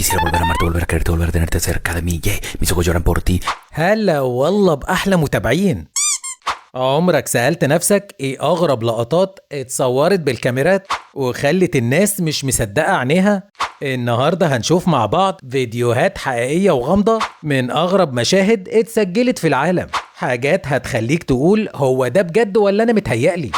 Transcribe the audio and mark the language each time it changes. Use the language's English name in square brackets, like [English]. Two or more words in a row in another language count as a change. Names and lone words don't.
[Spanish] Quisiera volver a amarte, volver a quererte, volver a tenerte cerca de mí. Yeah, mis ojos lloran por ti. [Arabic] هلا والله بأحلى متابعين. عمرك سألت نفسك ايه أغرب لقطات اتصورت بالكاميرات وخلت الناس مش مصدقة عينيها؟ النهاردة هنشوف مع بعض فيديوهات حقيقية وغامضة من أغرب مشاهد اتسجلت في العالم، حاجات هتخليك تقول هو ده بجد ولا أنا متهيألي.